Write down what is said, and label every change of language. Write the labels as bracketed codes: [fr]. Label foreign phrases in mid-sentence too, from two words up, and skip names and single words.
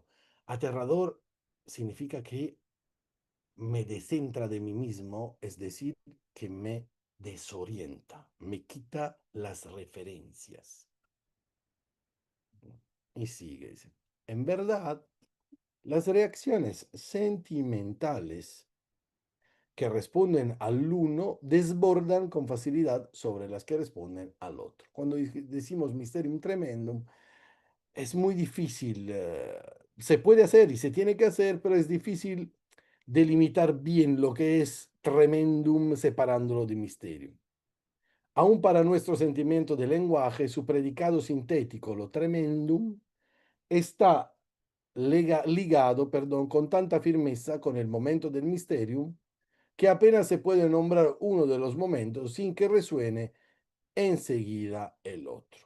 [es] Aterrador significa que me descentra de mí mismo, es decir, que me desorienta, me quita las referencias. Y sigue, dice. En verdad, las reacciones sentimentales que responden al uno desbordan con facilidad sobre las que responden al otro. Cuando decimos [la] mysterium tremendum, [es] es muy difícil, se puede hacer y se tiene que hacer, pero es difícil delimitar bien lo que es tremendum separándolo de mysterium. Aún para nuestro sentimiento de lenguaje, su predicado sintético, lo tremendum, está ligado, perdón, con tanta firmeza con el momento del mysterium que apenas se puede nombrar uno de los momentos sin que resuene enseguida el otro.